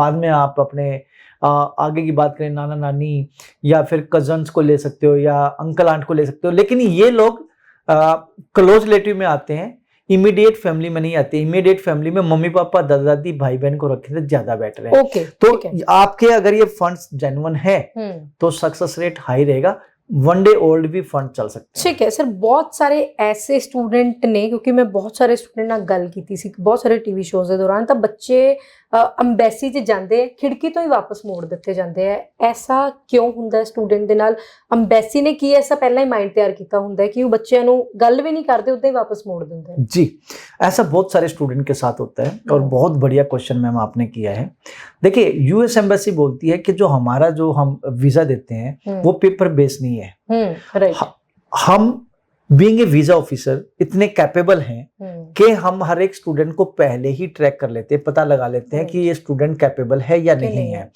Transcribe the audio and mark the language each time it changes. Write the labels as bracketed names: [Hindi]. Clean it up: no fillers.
[Hindi] बाद में आप अपने आगे की बात करें, नाना नानी या फिर कजन्स को ले सकते हो, या अंकल आंट को ले सकते हो, लेकिन ये लोग क्लोज रिलेटिव में आते हैं, इमीडिएट फैमिली में नहीं आते। इमीडिएट फैमिली में मम्मी पापा, दादा दादी, भाई बहन को रखें तो ज्यादा बेटर है। तो आपके अगर ये फंड्स जेन्युइन है तो सक्सेस रेट हाई रहेगा, 1 डे ओल्ड भी फंड चल सकते हैं। ठीक है सर, बहुत सारे ऐसे स्टूडेंट ने, क्योंकि मैं बहुत [Punjabi] ਸਾਰੇ ਸਟੂਡੈਂਟ ਨਾਲ ਗੱਲ ਕੀਤੀ ਸੀ ਬਹੁਤ ਸਾਰੇ ਟੀਵੀ ਸ਼ੋਜ਼ ਦੇ ਦੌਰਾਨ, ਤਾਂ ਬੱਚੇ ਅੰਬੈਸੀ 'ਚ ਜਾਂਦੇ ਆ, ਖਿੜਕੀ ਤੋਂ ਹੀ ਵਾਪਸ ਮੋੜ ਦਿੱਤੇ ਜਾਂਦੇ ਆ। ਐਸਾ ਕਿਉਂ ਹੁੰਦਾ ਹੈ ਸਟੂਡੈਂਟ ਦੇ ਨਾਲ? ਅੰਬੈਸੀ ਨੇ ਕੀ ਐਸਾ ਪਹਿਲਾਂ ਹੀ ਮਾइंड ਤਿਆਰ ਕੀਤਾ ਹੁੰਦਾ [Hindi] है कि वो [Punjabi] ਬੱਚਿਆਂ ਨੂੰ ਗੱਲ ਵੀ ਨਹੀਂ ਕਰਦੇ, [Hindi] उतना ही वापस मोड़ देते हैं? जी, ऐसा बहुत सारे स्टूडेंट के साथ होता है, और बहुत बढ़िया क्वेश्चन मैम आपने किया है। देखिए, यूएस एम्बेसी बोलती है कि जो हमारा जो हम वीजा देते हैं वो पेपर बेस नहीं है। हम [English] being a visa officer [Hindi] इतने कैपेबल हैं कि हम हर एक स्टूडेंट को पहले ही ट्रैक कर लेते हैं, पता लगा लेते हैं कि ये स्टूडेंट कैपेबल है या नहीं है।